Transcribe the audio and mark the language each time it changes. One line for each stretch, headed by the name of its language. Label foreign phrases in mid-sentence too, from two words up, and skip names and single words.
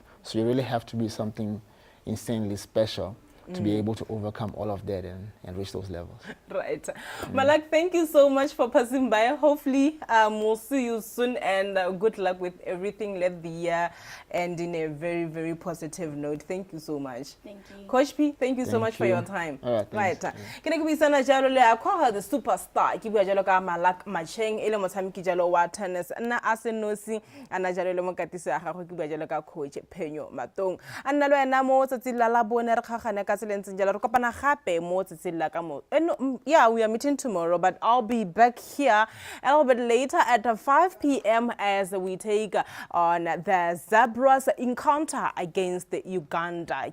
English: So you really have to be something insanely special to be able to overcome all of that and reach those levels. Right. Malak, thank you so much for passing by. Hopefully, we'll see you soon, and good luck with everything. Let the year end in a very, very positive note. Thank you so much. Thank you. Coach P, thank you so much for your time. All right, Right. thanks.
Tswana: Ke ne ke buisana jalo le akwa
English: the superstar.
Tswana: Ke bua jalo ka Malak Macheng ele motshameki jalo wa tennis. Nna a se nosi ana jalo le mokatisi a gagwe ke bua jalo ka coach Phenyo Matong. Anna lo ena mo tsatsi la la bone re khagana ka tselentse jalo re kopana gape mo tsatsi la ka mo.
English: Yeah, we are meeting tomorrow, but I'll be back here a little bit later at 5 p.m. as we take on the Zebras encounter against Uganda.